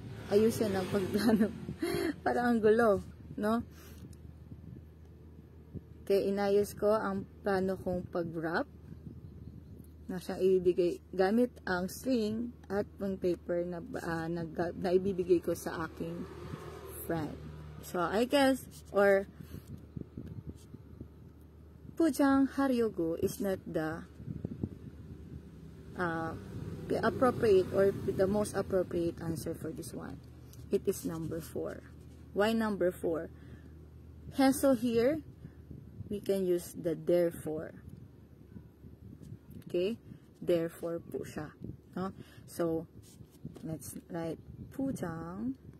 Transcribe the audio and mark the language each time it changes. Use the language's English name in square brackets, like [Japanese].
[Filipino] Ayusin ang pagplano. Parang ang gulo, no? Kaya inayos ko ang plano kong pag-wrap na siyang ibibigay gamit ang string at ang paper na ibibigay ko sa aking friend. [English] So, I guess, or 부장하려고 is not the appropriate or the most appropriate answer for this one. It is number 4. Why number 4? Heso here, we can use the therefore. [Filipino] Okay? Therefore po siya. No? [English] So, let's write 부장해서.